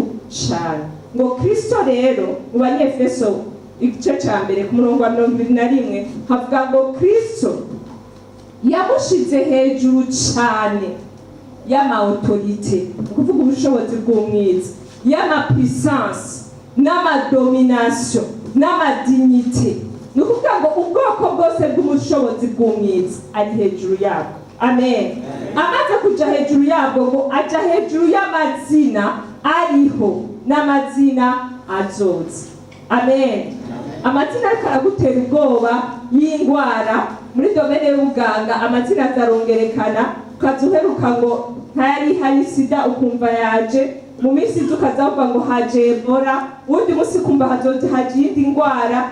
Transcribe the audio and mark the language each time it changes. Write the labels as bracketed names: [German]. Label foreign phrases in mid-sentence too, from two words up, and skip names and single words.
[Kinyarwanda] cyane ngo Kristo rero mu Banyefeso igice cya mbere ku murongo wa 21 havuga ngo Kristo yamushize hejuru cyane y'ama autorité kuvuga ubushobozi bw'umwiza y'ama puissance n'ama domination n'ama dignité nukuvuga ngo ubwoko bwose bw'ubushobozi bw'umwiza ari hejuru yabwo. Amen. Amaze kuja hejuru yabwo ngo aja hejuru y'amazina ariho n'amazina azoza. Amen. Amazina aragutera ubwoba y'indwara muri domene y'ubuganga, amazina azarongerekana ukazuheruka ngo ntayari hari sida ukumva yaje, mu minsi ukazavuga ngo haje Ebola, undi munsi kumva haje iyindi ndwara.